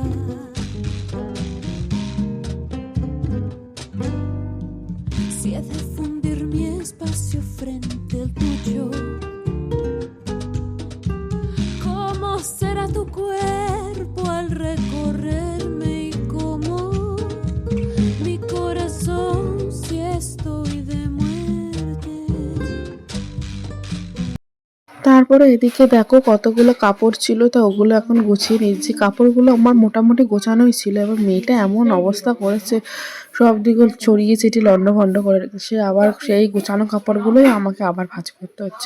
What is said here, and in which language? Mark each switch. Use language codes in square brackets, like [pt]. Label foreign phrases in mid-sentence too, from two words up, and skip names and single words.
[es] Si ha de fundir mi espacio frente al tuyo, ¿cómo será tu cuerpo al recorrerme y cómo mi corazón si estoy de muerte? [bn] তারপরে এদিকে দেখো কতগুলো কাপড় ছিল, তো ওগুলো এখন গুছিয়ে নিচ্ছি। কাপড়গুলো আমার মোটামুটি গোছানোই ছিল, এবার মেয়েটা এমন অবস্থা করেছে, সব দিকে ছড়িয়ে ছিটিয়ে লন্ডভন্ড করে রেখেছে। আবার সেই গোছানো কাপড়গুলোই আমাকে আবার ভাঁজ করতে হচ্ছে।